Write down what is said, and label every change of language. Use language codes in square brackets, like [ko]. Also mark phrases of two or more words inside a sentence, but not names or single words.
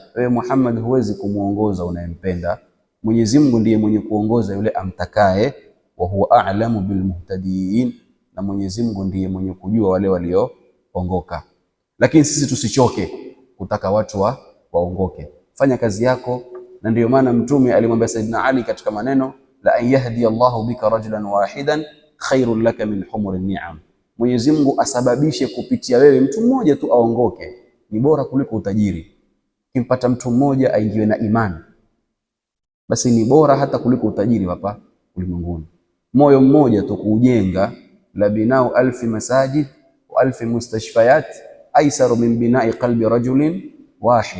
[sw] Wewe Muhammad huwezi kumuongoza unayempenda, Mwenyezi Mungu ndiye mwenye kuongoza yule amtakaye. [ar] و هو أعلم بالمهتدين, [sw] na Mwenyezi Mungu ndiye mwenye kujua wale walioongoka. Lakini sisi tusichoke kutaka watu waongoke. Fanya kazi yako, na ndiyo maana Mtume alimwambia Saidina Ali katika maneno, [ar] لأن يهدي الله بك رجلا واحدا خير لك من حمر النعم. [sw] Mwenyezi Mungu asababishe kupitia wewe mtu mmoja tu aongoke ni bora kuliko utajiri. Kimpata mtu mmoja aingiwe na imani, basi ni bora hata kuliko utajiri hapa ulimwenguni. Moyo mmoja tu kuujenga, [ar] لبناء ألف مساجد وألف مستشفيات أيسر من بناء قلب رجل واحد.